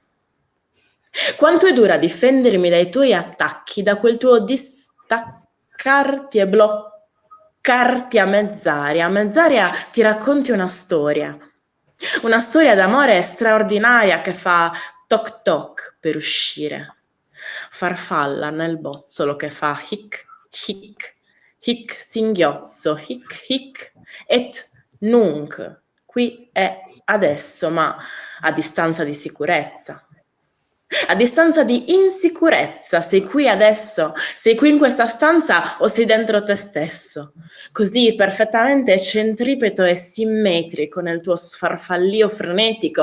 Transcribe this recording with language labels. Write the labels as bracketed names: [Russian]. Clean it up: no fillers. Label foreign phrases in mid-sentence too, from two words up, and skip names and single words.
[Italian] Quanto è dura difendermi dai tuoi attacchi, da quel tuo distaccarti e bloccarti a mezz'aria ti racconti una storia d'amore straordinaria che fa toc toc per uscire, farfalla nel bozzolo che fa hic hic hic singhiozzo [Latin] hic hic et nunc, [Italian] qui è adesso ma a distanza di sicurezza. A distanza di insicurezza, sei qui adesso, sei qui in questa stanza o sei dentro te stesso? Così perfettamente centripeto e simmetrico nel tuo sfarfallio frenetico.